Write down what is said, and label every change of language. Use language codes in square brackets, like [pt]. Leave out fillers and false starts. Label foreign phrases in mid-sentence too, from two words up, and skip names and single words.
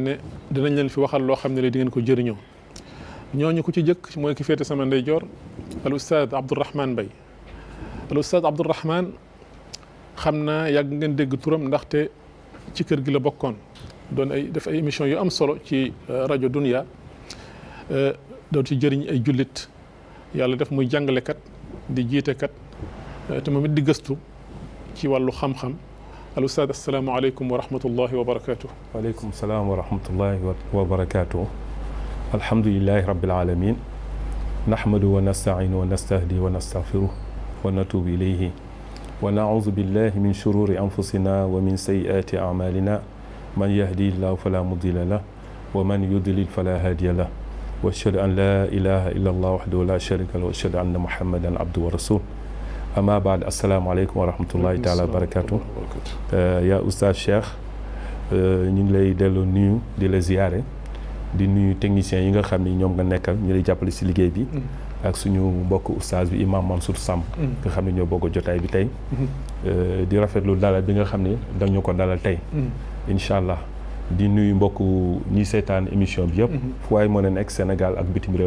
[wo] ne dinañ leen fi waxal loo xam ne li di ngeen ko jëriñoo ñooñu ku ci jëkk mooy ki féete sama ndeyjoor al ustaad Abdourahmane Mbaye al ustaad Abdourahmane xam naa yàgg ngeen dégg turam ndaxte ci kër gi la bokkoon doon ay def ay émission yu am solo ci rajo Dunya doon ci jëriñ ay jullit yàlla def muy jàngalekat di jiitekat te moom it di gëstu ci wàllu xam-xam al ustaad [ar] السلام عليكم ورحمة الله وبركاته. وعليكم السلام ورحمة الله وبركاته. الحمد لله رب العالمين نحمد ونستعين ونستهدي ونستغفره ونتوب إليه ونعوذ بالله من شرور أنفسنا ومن سيئات أعمالنا من يهد الله فلا مضل له ومن يضلل فلا هادي له وأشهد أن لا إله إلا الله وحده لا شريك له وأشهد أن محمدا عبده ورسول أما بعد السلام عليكم و رحمة الله تعالى وبركاته [wo] yaa oustaz Cheikh ñu ngi lay delloo nuyu di la ziyaare di nuyu techniciens yi nga xam ni ñoom nga nekkal ñu lay jàppale si liggéey bi ak suñu mbokk oustaz bi imam Mansour Samb nga xam ne ñoo bokk jotaay bi tey di rafetlu dalal bi nga xam ne dañu ko dalal tey [ar] إن شاء الله [wo] di nuyu mbokk ñi seetaan émission bi yëpp fu waay mën a nekk Sénégal ak bitim réew.